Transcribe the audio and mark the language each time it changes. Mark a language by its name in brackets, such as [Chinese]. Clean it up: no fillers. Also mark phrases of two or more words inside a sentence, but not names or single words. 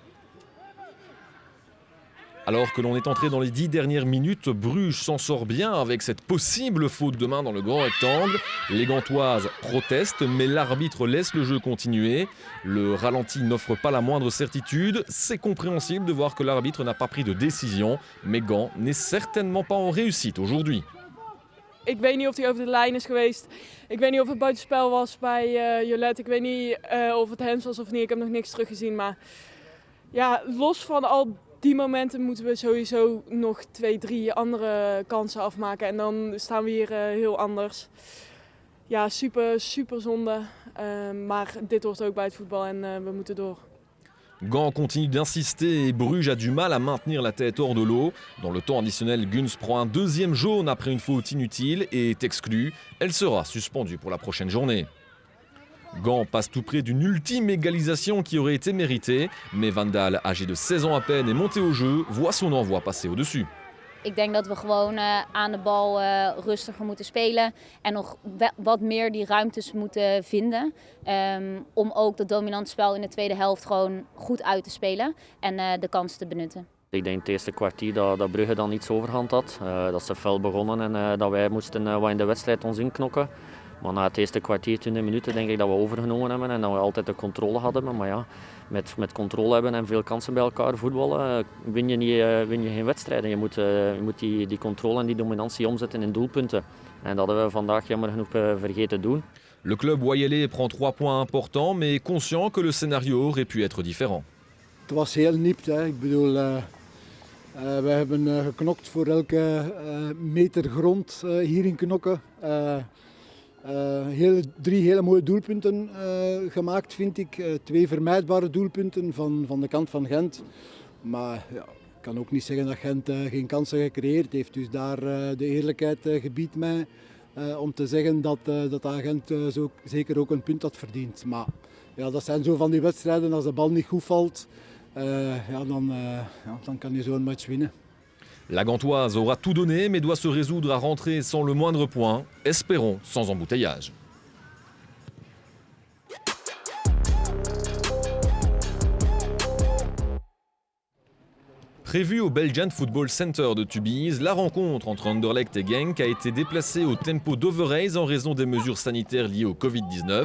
[French] Alors que l'on est entré dans les 10 dernières minutes, Bruges s'en sort bien avec cette possible faute de main dans le grand rectangle. Les Gantoises protestent, mais l'arbitre laisse le jeu continuer. Le ralenti n'offre pas la moindre certitude. C'est compréhensible de voir que l'arbitre n'a pas pris de décision, mais Gand n'est certainement pas en réussite aujourd'hui. [Dutch] Ik weet niet of hij over de lijn is geweest. Ik weet niet of het buitenspel was bij Jolet. Ik weet niet of het hands was of niet. Ik heb nog niks teruggezien. Maar ja, los van al die momenten moeten we sowieso nog 2, 3 andere kansen afmaken. En dan staan we hier heel anders. Ja, super zonde. Maar dit hoort ook bij het voetbal en we moeten door. [French] Gand continue d'insister et Bruges a du mal à maintenir la tête hors de l'eau. Dans le temps additionnel, Guns prend un 2e jaune après une faute inutile et est exclue. Elle sera suspendue pour la prochaine journée. Gand passe tout près d'une ultime égalisation qui aurait été méritée, mais Van Daal, âgé de 16 ans à peine et monté au jeu, voit son envoi passer au-dessus. [Dutch] Ik denk dat we gewoon aan de bal rustiger moeten spelen en nog wat meer die ruimtes moeten vinden. Om ook dat dominante spel in de tweede helft gewoon goed uit te spelen en de kans te benutten. Ik denk het eerste kwartier dat Brugge dan iets overhand had. Dat ze fel begonnen en dat wij moesten wat in de wedstrijd ons inknokken. Maar na het eerste kwartier, 20 minuten denk ik dat we overgenomen hebben en dat we altijd de controle hadden. Maar ja, met controle hebben en veel kansen bij elkaar voetballen win je geen wedstrijden. Je moet die controle en die dominantie omzetten in doelpunten. En dat hebben we vandaag jammer genoeg vergeten doen. [French] Le club Wayelais prend 3 points importants, mais conscient que le scénario aurait pu être différent. [Dutch] Het was heel nipt. Hè. Ik bedoel, we hebben geknokt voor elke meter grond hier in Knokke. 3 hele mooie doelpunten gemaakt, vind ik. 2 vermijdbare doelpunten van de kant van Gent. Maar ja, ik kan ook niet zeggen dat Gent geen kansen gecreëerd heeft. Dus daar de eerlijkheid gebiedt mij om te zeggen dat Gent zo zeker ook een punt had verdiend. Maar ja, dat zijn zo van die wedstrijden, als de bal niet goed valt, dan kan je zo'n match winnen. [French] La Gantoise aura tout donné, mais doit se résoudre à rentrer sans le moindre point. Espérons sans embouteillage. Prévue au Belgian Football Center de Tubize, la rencontre entre Anderlecht et Genk a été déplacée au Tempo d'Overijse en raison des mesures sanitaires liées au Covid-19.